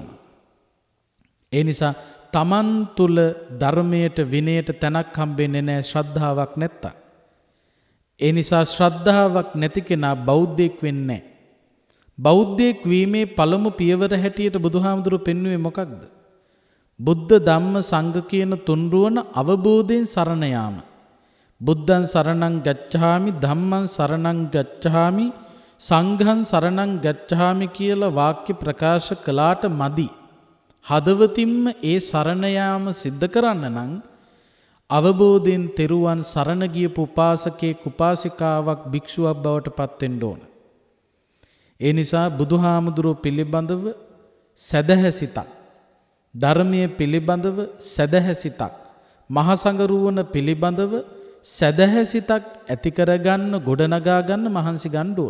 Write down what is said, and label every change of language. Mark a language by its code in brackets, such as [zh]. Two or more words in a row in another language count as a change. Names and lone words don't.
[si] ඒ නිසා තමන් තුල ධර්මයට විනයට තැනක් හම්බෙන්නේ නැහැ ශ්‍රද්ධාවක් නැත්තම්. ඒ නිසා ශ්‍රද්ධාවක් නැති කෙනා බෞද්ධයෙක් වෙන්නේ නැහැ. බෞද්ධයෙක් වීමේ පළමු පියවර හැටියට බුදුහාමුදුරුවෝ පෙන්වුවේ මොකක්ද? බුද්ධ ධම්ම සංඝ කියන තුන්රුවන අවබෝධයෙන් සරණ යාම. [pi] බුද්ධං සරණං ගච්ඡාමි, ධම්මං සරණං ගච්ඡාමි, සංඝං සරණං ගච්ඡාමි [si] කියලා වාක්‍ය ප්‍රකාශ කළාට මදි. හදවතින්ම ඒ සරණ යාම සිද්ධ කරන්න නම් අවබෝධයෙන් තෙරුවන් සරණ ගියපු උපාසකෙක්, උපාසිකාවක්, භික්ෂුවක් බවට පත් වෙන්න ඕන. ඒ නිසා බුදුහාමුදුරුවෝ පිළිබඳව සදහැසිතක්, ධර්මයේ පිළිබඳව සදහැසිතක්, මහා සංඝරුවන පිළිබඳව සදහැසිතක් ඇති කරගන්න, ගොඩනගා ගන්න මහන්සි ගන්න ඕන.